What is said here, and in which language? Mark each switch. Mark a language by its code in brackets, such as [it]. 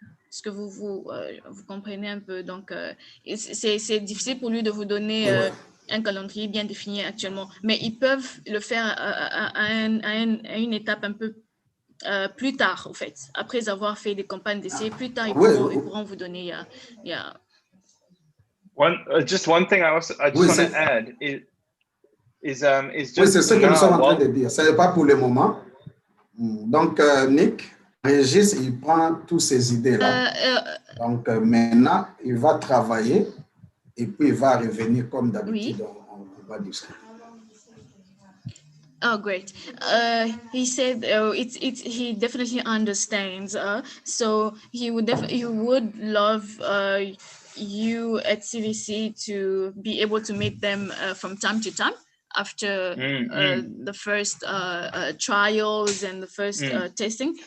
[fr] Est-ce que vous comprenez un peu? Donc, c'est difficile pour lui de vous donner un calendrier bien défini actuellement, mais ils peuvent le faire à une étape un peu plus tard, en fait, après avoir fait des campagnes d'essai. Plus tard, ils pourront vous donner. [en] Just one thing I just want to add is just. [fr] Oui, c'est ce que nous sommes en train de dire. Ce n'est pas pour le moment. Donc, Nick, Régis, il prend toutes ces idées-là. Donc, maintenant, il va travailler et puis il va revenir comme d'habitude. Oui. On va discuter. [en] Oh, great. He said he definitely understands. So he would love you at CVC to be able to meet them from time to time after the first trials and the first testing.